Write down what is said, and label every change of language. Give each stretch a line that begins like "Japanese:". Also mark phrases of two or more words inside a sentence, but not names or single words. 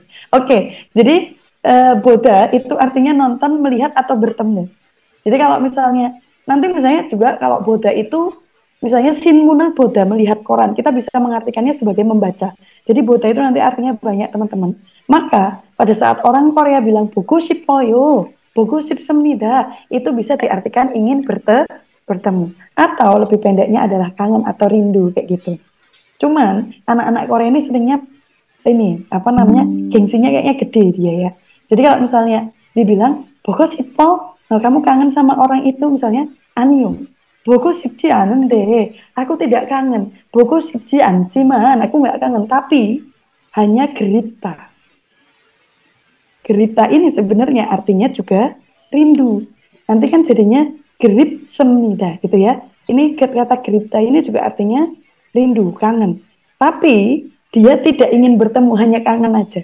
Indonesian: Oke, jadi boda itu artinya nonton, melihat atau bertemu. Jadi kalau misalnya juga kalau boda itu misalnya
Korean: 신문을 보다,
Indonesian: melihat koran, kita bisa mengartikannya sebagai membaca. Jadi boda itu nanti artinya banyak teman-teman. Maka pada saat orang Korea bilang
Korean: 보고 싶어요, 보고 싶습니다,
Indonesian: itu bisa diartikan ingin bertemu. Atau lebih pendeknya adalah kangen atau rindu kayak gitu. Cuman anak-anak Korea ini seringnya gengsinya kayaknya gede dia ya. Jadi kalau misalnya dibilang
Korean: 보고 싶어,
Indonesian: kamu kangen sama orang itu misalnya,
Korean: 아니요, 보고 싶지 않은데,
Indonesian: aku tidak kangen.
Korean: 보고 싶지 않지만,
Indonesian: aku nggak kangen, tapi hanya gerita. Gerita ini sebenarnya artinya juga rindu. Nanti kan jadinya
Korean: 그립 습니다
Indonesian: gitu ya. Ini kata gerita ini juga artinya rindu, kangen. Tapi dia tidak ingin bertemu, hanya kangen aja.